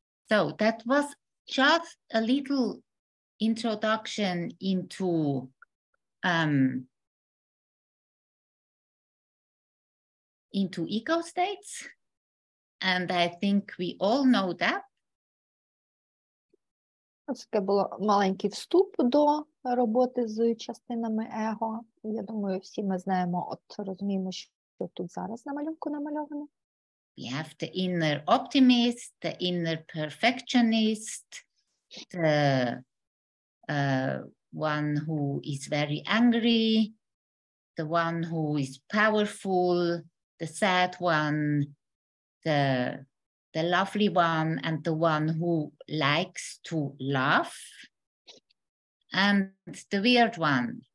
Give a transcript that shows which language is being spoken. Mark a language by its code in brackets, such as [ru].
[en] So that was just a little introduction into into ego states. And I think we all know that. [uk] Це було маленький вступ до роботи з частинами его. Я думаю, всі ми знаємо, от розуміємо, що тут зараз на малюнку намальовано. [en] We have the inner optimist, the inner perfectionist, the one who is very angry, the one who is powerful, the sad one, the lovely one, and the one who likes to laugh, and the weird one.